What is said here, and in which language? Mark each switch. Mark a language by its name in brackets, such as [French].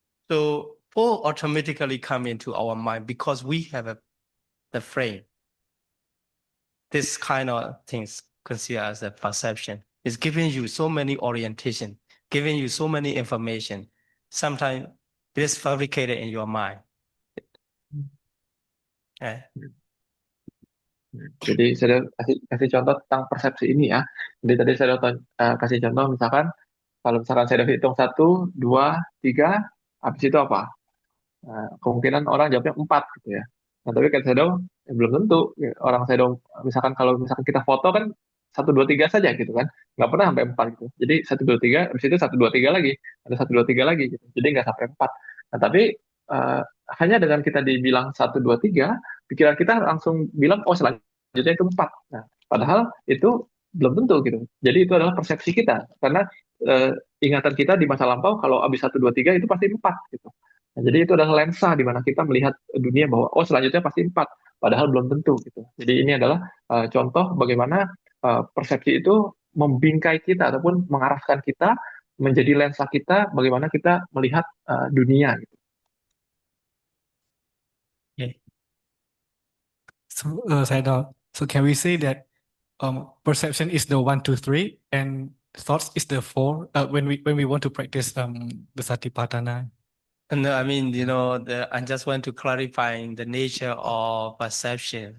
[English] So 4 automatically come into our mind because we have the frame. This kind of things considered as a perception. It's giving you so many orientation, giving you so many information. Sometimes it is fabricated in your mind. [Indonesian] Jadi saya kasih contoh tentang persepsi ini ya. Jadi tadi saya kasih contoh misalkan kalau misalkan saya hitung 1, 2, 3, habis itu apa? Kemungkinan orang jawabnya 4 gitu ya. Nah tapi kan saya belum tentu orang saya misalkan kalau misalkan kita foto kan 1, 2, 3 saja gitu kan, nggak pernah sampai 4 gitu. Jadi 1, 2, 3, habis itu 1, 2, 3 lagi, ada 1, 2, 3 lagi gitu. Jadi nggak sampai 4. Nah tapi hanya dengan kita dibilang 1, 2, 3, pikiran kita langsung bilang oh selanjutnya itu 4. Nah padahal itu belum tentu gitu. Jadi itu adalah persepsi kita karena ingatan kita di masa lampau kalau habis 1, 2, 3 itu pasti 4 gitu. Nah, jadi itu adalah lensa di mana kita melihat dunia bahwa oh selanjutnya pasti 4, padahal belum tentu gitu. Jadi ini adalah contoh bagaimana persepsi itu membingkai kita ataupun mengarahkan kita menjadi lensa kita bagaimana kita melihat dunia gitu. Okay. [English] So Saidal, so can we say that perception is the 1, 2, 3 and thoughts is the 4 when we want to practice the Satipatthana? No, I mean, I just want to clarify the nature of perception.